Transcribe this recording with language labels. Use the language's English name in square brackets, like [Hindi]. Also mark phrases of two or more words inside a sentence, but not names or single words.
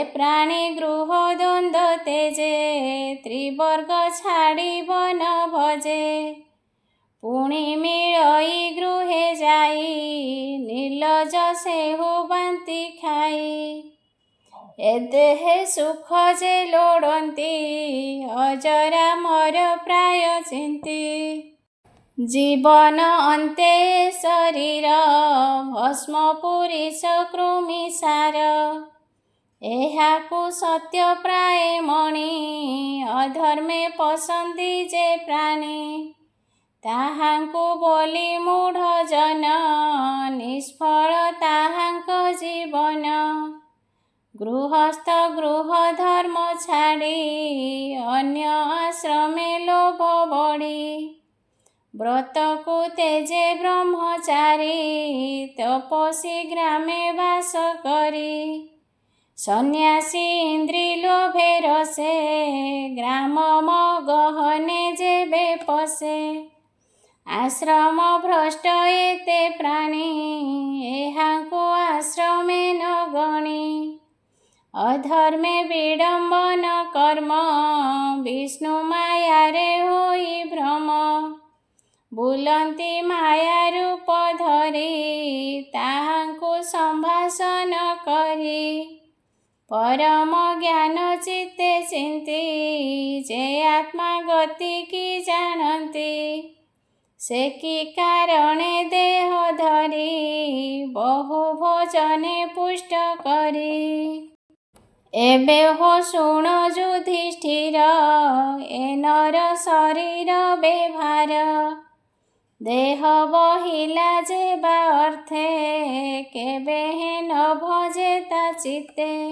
[Odia] ପ୍ରାଣୀ ଗୃହ ଦ୍ୱନ୍ଦ୍ୱ ତେଜେ ତ୍ରିବର୍ଗ ଛାଡ଼ିବ ନ ଭଜେ ପୁଣି ମିଳଇ ଗୃହେ ଯାଇ ନିର୍ଲଜ ସେହୁ ବାନ୍ତି ଖାଇ ଏ ଦେହେ ସୁଖ ଯେ ଲୋଡ଼ନ୍ତି ଅଜରା ମର ପ୍ରାୟ ଚିନ୍ତି ଜୀବନ ଅନ୍ତେ ଶରୀର ଭସ୍ମ ପୁରୀଶ କୃମି ସାର ଏହାକୁ ସତ୍ୟ ପ୍ରାୟ ମଣି ଅଧର୍ମେ ପସନ୍ଦି ଯେ ପ୍ରାଣୀ ତାହାଙ୍କୁ ବୋଲି ମୂଢ଼ ଜନ ନିଷ୍ଫଳ ତାହାଙ୍କ ଜୀବନ ଗୃହସ୍ଥ ଗୃହ ଧର୍ମ ଛାଡ଼ି ଅନ୍ୟ ଆଶ୍ରମେ ଲୋଭ ବଢ଼ି ବ୍ରତ କୋ ତେଜେ ବ୍ରହ୍ମଚାରୀ ତପସୀ ଗ୍ରାମେ ବାସ କରି ସନ୍ୟାସୀ ଇନ୍ଦ୍ରୀ ଲୋଭେ ରସେ ଗ୍ରାମ ଗହନେ ଯେବେ ପଶେ ଆଶ୍ରମ ଭ୍ରଷ୍ଟ ଏତେ ପ୍ରାଣୀ ଏହାଙ୍କୁ ଆଶ୍ରମେ ନ ଗଣି ଅଧର୍ମେ ବିଡ଼ମ୍ବନ କର୍ମ ବିଷ୍ଣୁ ମାୟାରେ ହୋଇ ଭ୍ରମ ବୁଲନ୍ତି ମାୟା ରୂପ ଧରି ତାହାଙ୍କୁ ସମ୍ଭାଷଣ କରି ପରମ ଜ୍ଞାନ ଚିତ୍ତେ ଚିନ୍ତି ଯେ ଆତ୍ମା ଗତି କି ଜାଣନ୍ତି ସେ କି କାରଣେ ଦେହ ଧରି ବହୁ ଭୋଜନେ ପୁଷ୍ଟ କରି ଏବେ ହୋ ଶୁଣ ଯୁଧିଷ୍ଠିର ଏ ନର ଶରୀର ବେଭାର ଦେହ ବହିଲା ଯେବା ଅର୍ଥେ କେବେ ହେ ନ ଭଜେତା ଚିତ୍ତେ